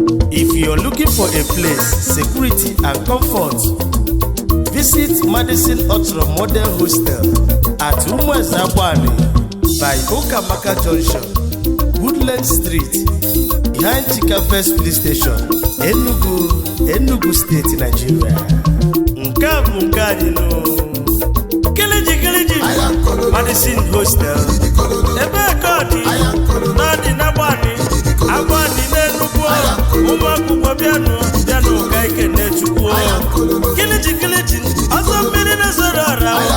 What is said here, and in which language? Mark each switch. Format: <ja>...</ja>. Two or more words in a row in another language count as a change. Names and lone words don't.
<en>If you're looking for a place, security, and comfort, visit Madison Ultra Modern Hostel at Umueze Agbani by Ukamaka Junction, Woodland Street, behind Chika Best Police Station, Enugu, Enugu State, Nigeria.</en> <ig>Nke a bụ nke anyị nụ. Keleji, keleji, Madison Hostel. Ebe ka ọ dị? Na ọ dị n'Agbani. Agbani n'Enugu. Ụmụ akwụkwọ bịanụ, bịanụ ka ike na-echukwu. Keleji, keleji, ọzọ mmiri na-ezoro ọra.</ig>